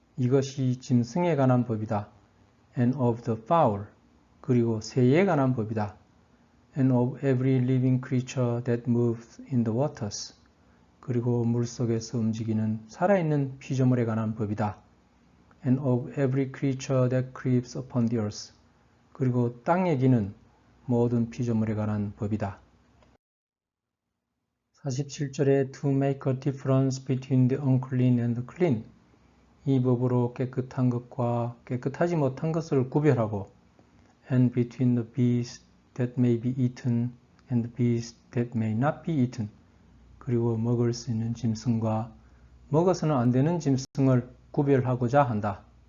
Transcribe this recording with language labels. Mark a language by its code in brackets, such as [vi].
[ko] 이것이 짐승에 관한 법이다. [en] And of the fowl. [ko] 그리고 새에 관한 법이다. [en] And of every living creature that moves in the waters. [ko] 그리고 물속에서 움직이는 살아있는 피조물에 관한 법이다. [en] And of every creature that creeps upon the earth. [ko] 그리고 땅에 기는 모든 피조물에 관한 법이다. 47절에 [en] To make a difference between the unclean and the clean. [ko] 이 법으로 깨끗한 것과 깨끗하지 못한 것을 구별하고 [en] And between the beast that may be eaten and the beast that may not be eaten. [ko] 그리고 먹을 수 있는 짐승과 먹어서는 안 되는 짐승을 구별하고자 한다.